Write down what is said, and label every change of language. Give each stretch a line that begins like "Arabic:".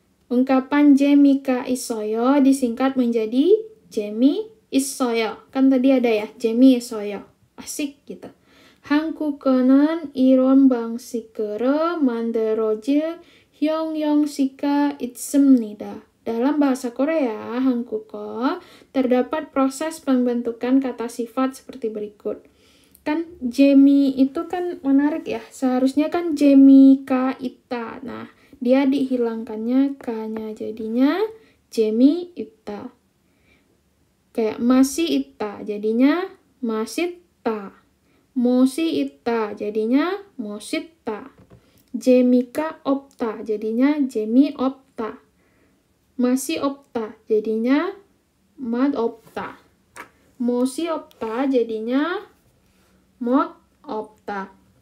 Indonesian: Ungkapan
Korean: 재미가 있어요
Indonesian: disingkat menjadi
Korean: 재미있어요.
Indonesian: Kan tadi ada ya,
Korean: 재미있어요.
Indonesian: Asik gitu.
Korean: 한국어는 이런 방식으로 만들어질 형용사가 있습니다.
Indonesian: Dalam bahasa Korea,
Korean: 한국어,
Indonesian: terdapat proses pembentukan kata sifat seperti berikut. Kan
Korean: 재미
Indonesian: itu kan menarik ya. Seharusnya kan
Korean: 재미가 있다.
Indonesian: Nah, dia dihilangkannya ka-nya, jadinya
Korean: 재미있다.
Indonesian: Kayak masih
Korean: 있다,
Indonesian: jadinya
Korean: 맛있다. 못이 있다,
Indonesian: jadinya
Korean: 멋있다. 재미가 없다, jadinya 재미없다. 맛이 없다,
Indonesian: jadinya
Korean: 맛없다. 못이 없다,
Indonesian: jadinya
Korean: 못 없다.